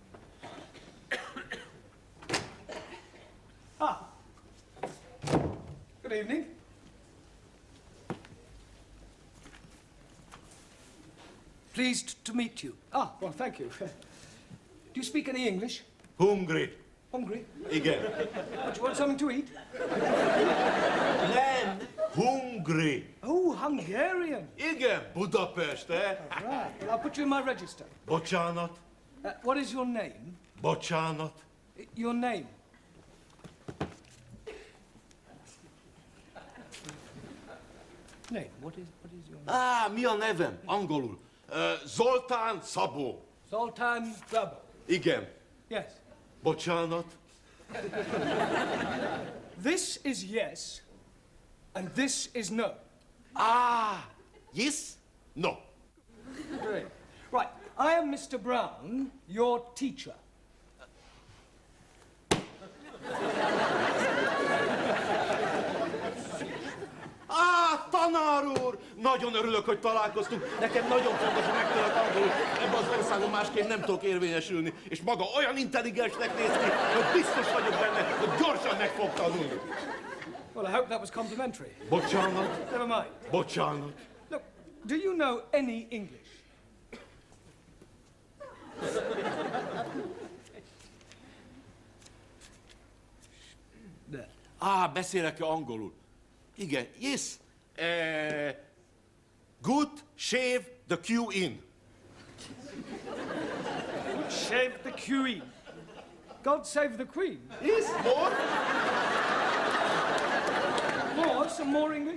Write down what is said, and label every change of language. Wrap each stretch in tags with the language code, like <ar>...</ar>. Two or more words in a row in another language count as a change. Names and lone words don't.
<en>Good evening. Pleased to meet you. Ah, well, thank you. Do you speak any English? Hungry. Hungry?</en> <hu>Igen.</hu> <en>What, you want something to eat?</en> <hu>Nem, hungry.</hu> <en>Oh, Hungarian.</en> <hu>Igen, Budapest, eh?</hu> <en>Right. Well, I'll put you in my register.</en> <hu>Bocsánat,</hu> <en>What is your name?</en> <hu>bocsánat.</hu> <en>Your name? Name. What is your name?</en> <hu>Mi a nevem? Angolul. Zoltán Szabó. Zoltán Szabó. Igen.</hu> <en>Yes.</en> <hu>Bocsánat.</hu> <en>This is yes, and this is no. Yes? No. Great. Right. I am Mr. Brown, your teacher.</en> <hu>Tanár úr! Nagyon örülök, hogy találkoztunk. Nekem nagyon fontos, hogy megtanulok angolul. Ebben az országban másként nem tudok érvényesülni. És maga olyan intelligensnek néz ki, hogy biztos vagyok benne, hogy gyorsan meg fog tanulni.</hu> <en>Well, I hope that was complimentary. Butch Arnold. Never mind. Butch Arnold. Look, do you know any English?</en> <hu>Beszélek angolul. Igen,</hu> <en>yes. Good shave the queen. Good shave the queen. God save the Queen. Yes, more? More? Some more English?</en>